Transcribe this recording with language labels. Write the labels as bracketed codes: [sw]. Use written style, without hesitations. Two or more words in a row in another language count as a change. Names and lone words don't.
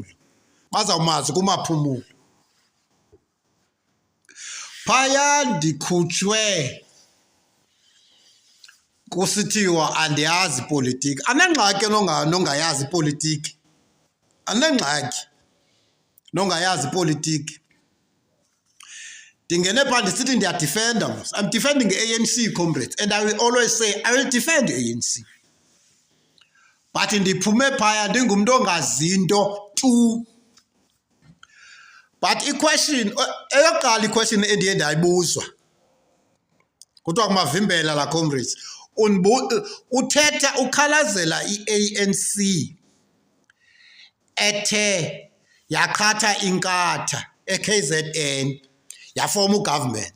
[xh] Bazawumazi kuMaphumulo. Phaya ndikhutshwe kusithiwa andiyazi politiki. Anengxaki nongayazi politiki. Anengxaki nongayazi politiki. Ndingene phaa ndisithi ndiyadifenda mos. [en] I'm defending the ANC, comrades. And I will always say, I will defend the ANC. [xh] But ndiphume phaya ndingumntu ongazinto tu. But i-question, eyokuqala i-question endiye ndayibuzwa. Kuthiwa kumavimbela la comrades. Uthetha ukhalazela i-ANC ethe yaqhatha inkatha e-KZN yafoma ugovernment.